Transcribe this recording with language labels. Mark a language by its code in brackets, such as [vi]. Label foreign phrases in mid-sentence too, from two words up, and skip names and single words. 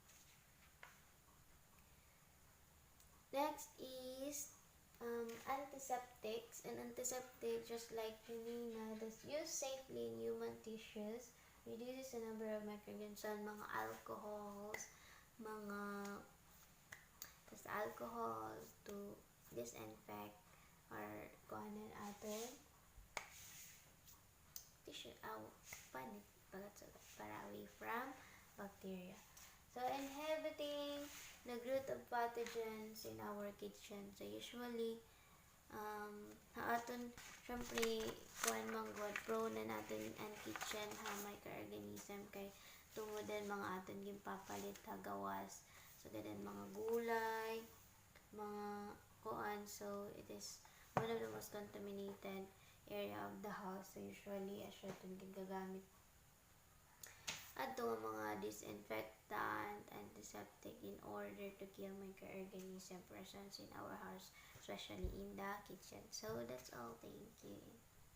[en] Next is antiseptics. An antiseptic, just like kanina, that's used safely in human tissues, reduces the number of microorganisms, mga alcohols, alcohol to disinfect or [hil] kuhanan aton tissue panit para [en] away from bacteria. So inhibiting the growth of pathogens in our kitchen. [hil] So usually aton syempre kuan manggod prone na natin ang [en] kitchen microorganism [hil] kay tungod din mga aton gimpapalit gawas. So ganun mga gulay, mga kuan, [en] so it is one of the most contaminated area of the house. So usually [hil] asya itong gigagamit ato mga [en] disinfectant, antiseptic in order to kill microorganism presence in our house, especially in the kitchen. So that's all. Thank you.